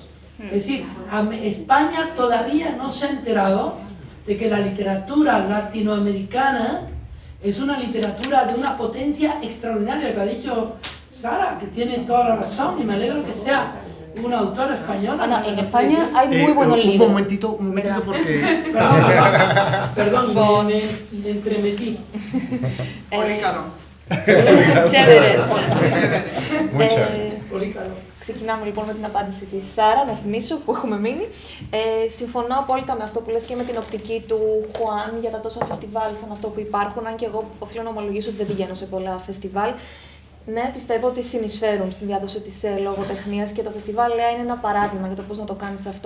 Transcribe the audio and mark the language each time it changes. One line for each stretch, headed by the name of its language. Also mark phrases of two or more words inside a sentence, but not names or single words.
Spanish: Es decir, España todavía no se ha enterado de que la literatura latinoamericana es una literatura de una potencia extraordinaria, que ha dicho Sara, que tiene toda la razón, y me alegro que sea una autora española. Ana, en España hay muy buenos libros. Un momentito porque... Perdón, me entremetí.
Greek: Πολύκαλο.
Spanish: Chévere. Mucha.
Greek: Πολύ καλό. Ξεκινάμε λοιπόν με την απάντηση της Σάρα, να θυμίσω που έχουμε μείνει. Συμφωνώ απόλυτα με αυτό που λες και με την οπτική του Χουάν για τα τόσα φεστιβάλ σαν αυτό που υπάρχουν, αν και εγώ οφείλω να ομολογήσω ότι δεν πηγαίνω σε πολλά φεστιβάλ. Ναι, πιστεύω ότι συνεισφέρουν στη διάδοση της λογοτεχνίας και το φεστιβάλ Λέα είναι ένα παράδειγμα για το πώς να το κάνεις αυτό.